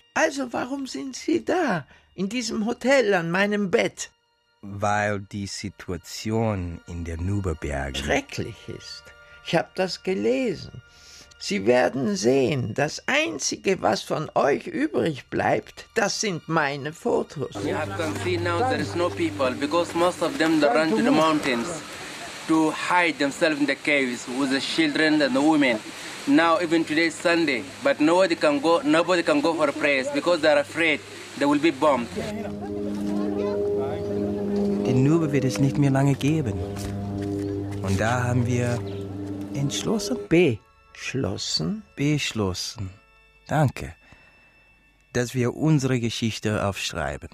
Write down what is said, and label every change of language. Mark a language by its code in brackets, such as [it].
[de] Also warum sind Sie da? In diesem Hotel an meinem Bett? Weil die Situation in der Nuba-Berge schrecklich ist. Ich habe das gelesen. Sie werden sehen, das Einzige, was von euch übrig bleibt, das sind meine Fotos. [en] You have to see now there is no people, because most of them they run to the mountains to hide themselves in the caves with the children and the women. Now even today is Sunday, but nobody can go for prayers because they are afraid they will be bombed. [de] Den Nuba wird es nicht mehr lange geben. Und da haben wir entschlossen? Beschlossen. Beschlossen. Danke. dass wir unsere Geschichte aufschreiben.